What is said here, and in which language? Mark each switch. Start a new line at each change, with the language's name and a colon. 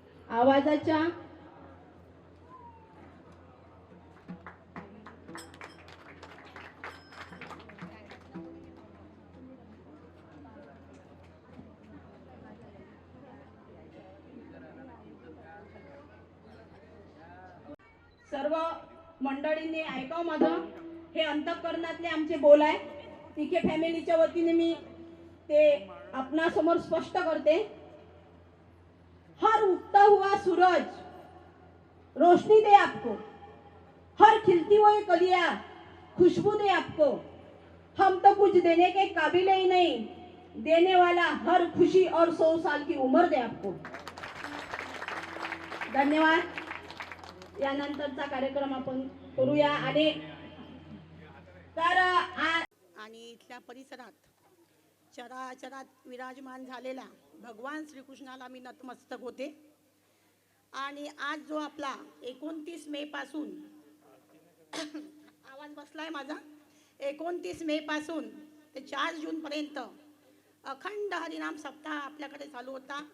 Marathi: आवाजाच्या सर्व मंडळींनी ऐकाव माझं. हे अंतःकरणातले आमचे बोल आहे. तिखे फॅमिलीच्या वतीने मी ते आपणासमोर स्पष्ट करते.
Hindi: हर उगता हुआ सूरज रोशनी दे आपको, हर खिलती हुई कलियां खुशबू दे आपको, हम तो कुछ देने के काबिल ही नहीं, देने वाला हर खुशी और 100 साल की उम्र दे आपको.
Marathi: धन्यवाद. यानंतरचा कार्यक्रम आपण करूया. आणि तर आणि इथल्या परिसरात चराचरात विराजमान झालेला भगवान श्रीकृष्णाला मी नतमस्तक होते. आणि आज जो आपला 29 मे पासून आवाज बसलाय माझा, 29 मे पासून ते 4 जूनपर्यंत अखंड हरिनाम सप्ताह आपल्याकडे चालू होता.